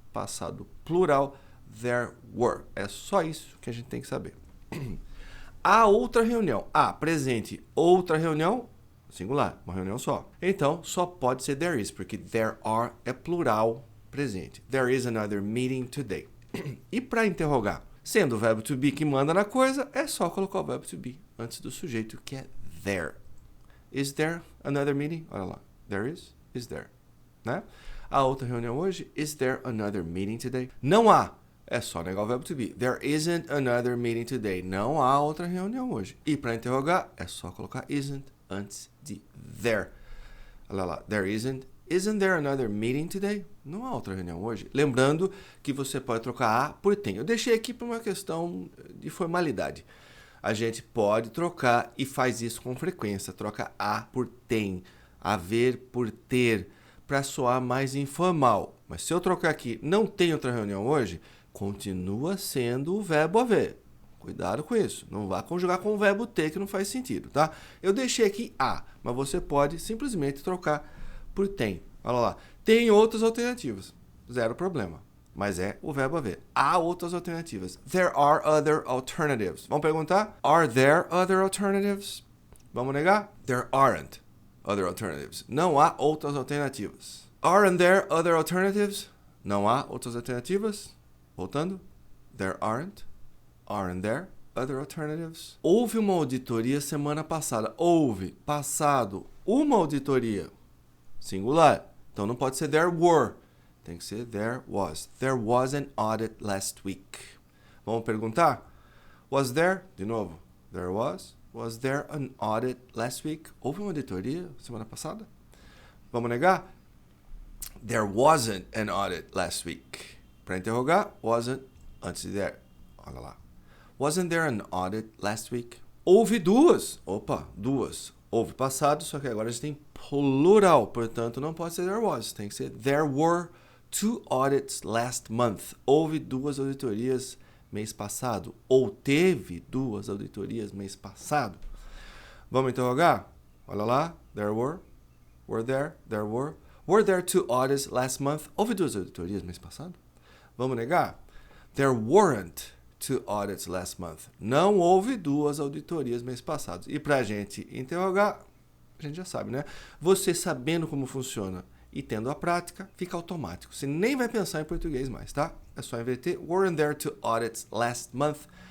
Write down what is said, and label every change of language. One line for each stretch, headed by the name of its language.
Portuguese: Passado plural,
English: there were.
Portuguese: É só isso que a gente tem que saber. A outra reunião. Presente, outra reunião, singular, uma reunião só. Então, só pode ser
English: there is,
Portuguese: porque
English: there are
Portuguese: é plural presente.
English: There is another meeting today.
Portuguese: E para interrogar, sendo o verbo to be que manda na coisa, é só colocar o verbo to be antes do sujeito, que é there.
English: Is there another meeting?
Portuguese: Olha lá.
English: There is there.
Portuguese: Né? A outra reunião hoje,
English: is there another meeting today?
Portuguese: Não há. É só negar o verbo to be.
English: There isn't another meeting today.
Portuguese: Não há outra reunião hoje. E para interrogar, é só colocar isn't antes de there. Olha lá.
English: There isn't. Isn't there another meeting today?
Portuguese: Não há outra reunião hoje. Lembrando que você pode trocar a por tem. Eu deixei aqui por uma questão de formalidade. A gente pode trocar e faz isso com frequência. Troca a por tem. Haver por ter. Para soar mais informal. Mas se eu trocar aqui, não tem outra reunião hoje, continua sendo o verbo haver. Cuidado com isso. Não vá conjugar com o verbo ter, que não faz sentido, tá? Eu deixei aqui a, mas você pode simplesmente trocar por tem. Olha lá. Tem outras alternativas. Zero problema. Mas é o verbo haver. Há outras alternativas.
English: There are other alternatives.
Portuguese: Vamos perguntar?
English: Are there other alternatives?
Portuguese: Vamos negar?
English: There aren't other alternatives.
Portuguese: Não há outras alternativas.
English: Aren't there other alternatives?
Portuguese: Não há outras alternativas. Voltando.
English: There aren't there other alternatives?
Portuguese: Houve uma auditoria semana passada. Houve, passado, uma auditoria. Singular. Então não pode ser
English: there were.
Portuguese: Tem que ser
English: there was. There was an audit last week.
Portuguese: Vamos perguntar?
English: Was there?
Portuguese: De novo.
English: There was. Was there an audit last week?
Portuguese: Houve uma auditoria semana passada? Vamos negar?
English: There wasn't an audit last week.
Portuguese: Para interrogar,
English: wasn't
Portuguese: antes de
English: there.
Portuguese: Olha lá.
English: Wasn't there an audit last week?
Portuguese: Houve duas. Opa, duas. Houve passado, só que agora a gente tem plural. Portanto, não pode ser
English: there was.
Portuguese: Tem que ser
English: there were 2 audits last month.
Portuguese: Houve 2 auditorias mês passado, ou teve 2 auditorias mês passado. Vamos interrogar? Olha lá,
English: there were there were. Were there 2 audits last month?
Portuguese: Houve 2 auditorias mês passado? Vamos negar?
English: There weren't 2 audits last month.
Portuguese: Não houve 2 auditorias mês passado. E para a gente interrogar, a gente já sabe, né? Você sabendo como funciona e tendo a prática, fica automático. Você nem vai pensar em português mais, tá? É só inverter.
English: Weren't there 2 audits last month?